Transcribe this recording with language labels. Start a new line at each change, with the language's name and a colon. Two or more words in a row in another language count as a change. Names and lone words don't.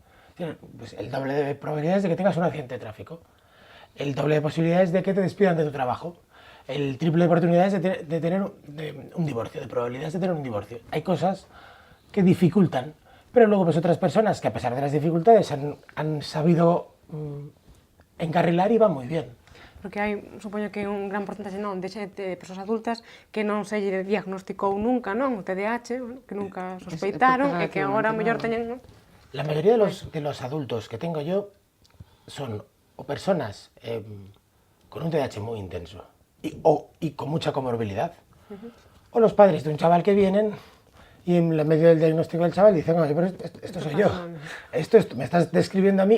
Spanish: Pues el doble de probabilidades de que tengas un accidente de tráfico, el doble de posibilidades de que te despidan de tu trabajo, el triple de oportunidades de tener un divorcio, de probabilidades de tener un divorcio. Hay cosas que dificultan, pero luego pues otras personas que a pesar de las dificultades han sabido encarrilar y van muy bien.
Galician: Porque hai, supoño que un gran porcentaxe non de persoas adultas que non se lle diagnosticou nunca, non, o TDAH, que nunca sospeitaron e que agora mellor teñen, non?
Spanish: La mayoría de los adultos que tengo yo son o personas con un TDAH muy intenso y con mucha comorbilidad, o los padres de un chaval que vienen y en medio del diagnóstico del chaval dicen, oye, pero esto soy yo, esto me estás describiendo a mí.